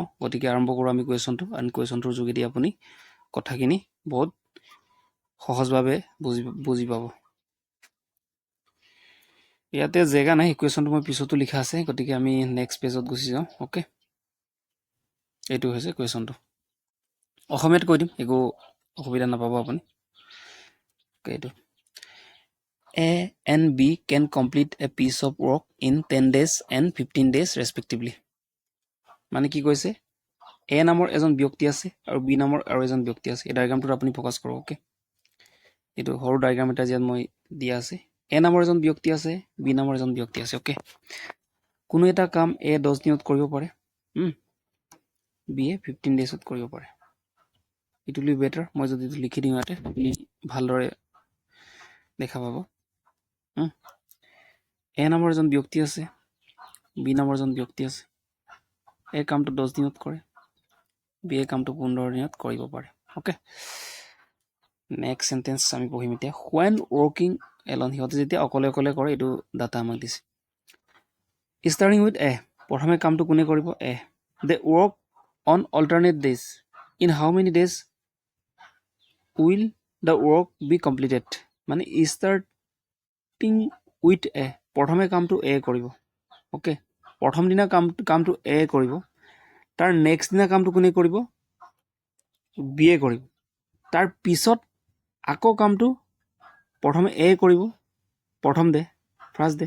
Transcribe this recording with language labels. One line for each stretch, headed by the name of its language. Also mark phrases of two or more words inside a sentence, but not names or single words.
Assamese: গতিকে আৰম্ভ কৰোঁ আমি কুৱেশ্যনটো, আৰু কুৱেশ্যনটোৰ যোগেদি আপুনি কথাখিনি বহুত সহজভাৱে বুজি পাব। ইয়াতে জেগা নাই, কুৱেশ্যনটো মই পিছতো লিখা আছে, গতিকে আমি
English: next page
Assamese: গুচি যাওঁ। অ'কে, এইটো হৈছে কুৱেশ্যনটো। অসমীয়াত কৈ দিম, একো অসুবিধা নাপাব আপুনি।
English: এইটো A and B can complete a piece of work in 10 days and 15 days respectively.
Assamese: মানে কি কৈছে, এ নামৰ এজন ব্যক্তি আছে আৰু বি নামৰ আৰু এজন ব্যক্তি আছে। এই ডায়েগ্ৰামটোত আপুনি ফ'কাছ কৰক। অ'কে, এইটো সৰু ডায়েগ্ৰাম এটা ইয়াত মই দিয়া আছে। এ নামৰ এজন ব্যক্তি আছে, বি নামৰ এজন ব্যক্তি আছে। অ'কে, কোনো এটা কাম এ 10 দিনত কৰিব পাৰে, বি এ 15 ডেজত কৰিব পাৰে।
English: it will be better,
Assamese: মই যদি লিখি দিওঁ ইয়াতে ভালদৰে দেখা পাব। এ নামৰ এজন ব্যক্তি আছে, বি নামৰ এজন ব্যক্তি আছে। এই কামটো 10 দিনত কৰে, বি এই কামটো 15 দিনত কৰিব পাৰে। অ'কে,
English: next sentence
Assamese: আমি পঢ়িম এতিয়া।
English: when working alone,
Assamese: সিহঁতে যেতিয়া অকলে অকলে কৰে, এইটো ডাটা আমাক দিছে।
English: starting with A,
Assamese: প্ৰথমে কামটো কোনে কৰিব? এ।
English: they work on alternate days. in how many days will the work be completed? মানে starting with A,
Assamese: প্ৰথমে কামটো এ কৰিব। অ'কে, প্ৰথম দিনা কামটো এ কৰিব, তাৰ নেক্সট দিনা কামটো কোনে কৰিব? বি এ কৰিব। তাৰ পিছত আকৌ কামটো প্ৰথমে এ কৰিব, প্ৰথম ডে,
English: first day.